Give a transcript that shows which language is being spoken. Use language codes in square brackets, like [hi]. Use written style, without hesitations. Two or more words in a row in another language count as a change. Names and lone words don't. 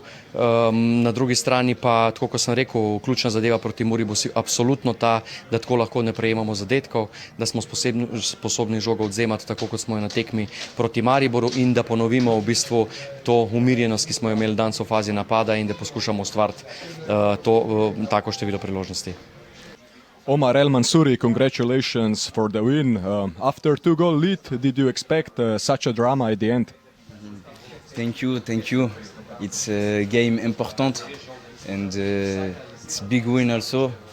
[sl] Na drugi strani pa, tako kot sem rekel, ključna zadeva proti Muri bo absolutno ta, da tako lahko ne prejemamo zadetkov, da smo sposobni žogo odzemati, tako kot smo jo na tekmi proti Mariboru, in da ponovimo v bistvu to umirjenost, ki smo jo imeli danes v fazi napada, in da poskušamo ustvariti tako število priložnosti. [en] Omar El Mansouri, congratulations for the win. After 2-goal lead, did you expect such a drama at the end? Thank you. It's a game important and it's a big win also.